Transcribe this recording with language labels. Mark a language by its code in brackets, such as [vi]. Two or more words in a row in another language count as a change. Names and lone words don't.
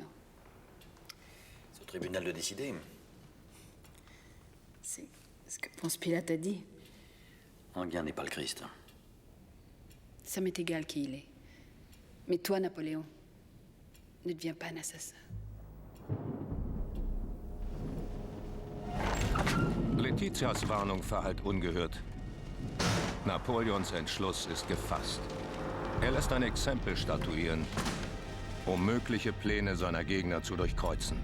[fr] C'est au tribunal de décider. C'est ce que Ponce Pilate a dit. Enghien n'est pas le Christ. Ça m'est égal qui il est. Mais toi, Napoléon, ne deviens pas un assassin. [de] Letitias Warnung verhallt ungehört. Napoleons Entschluss ist gefasst. Er lässt ein Exempel statuieren, um mögliche Pläne seiner Gegner zu durchkreuzen.